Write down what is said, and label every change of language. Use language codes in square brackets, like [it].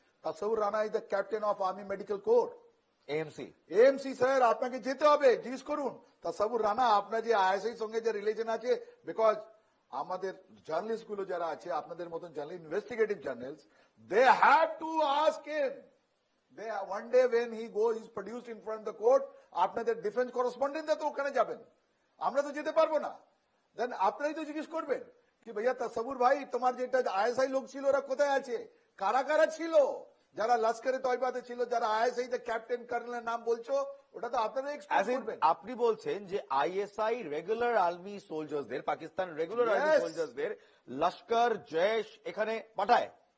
[en] Tasabur Rana is the captain of Army Medical Corps, [bn] AMC sir, আপনাকে যেতে হবে, জিজ্ঞেস করুন তাসাবুর রানা আপনার যে আইএসআই সঙ্গে যে রিলেশন আছে। বিকজ আমাদের জার্নালিস্ট গুলো যারা আছে, আপনাদের মতন journalist, investigative journalist, [en] They have to ask him. They one day when he goes, he's produced in front of the court, [bn] আপনাদের ডিফেন্স করেসপন্ডেন্ট তো ওখানে যাবেন, আমরা তো যেতে পারবো না। দেন আপনারাই তো জিজ্ঞেস করবেন কি ভাইয়া তাসাবুর ভাই, তোমার যেটা আইএসআই লোক ছিল ওরা কোথায় আছে, কারা কারা ছিল, যারা লস্করে তয়বাতে ছিল, যারা আইএসআই তে ক্যাপ্টেন কর্নেলের নাম বলছো, ওটা তো আপনারা এক্সপ্লেইন করবেন। আপনি বলছেন যে ISI regular army সোলজার্সদের, Pakistan regular army সোলজার্সদের Laskar, Jaish এখানে পাঠায়।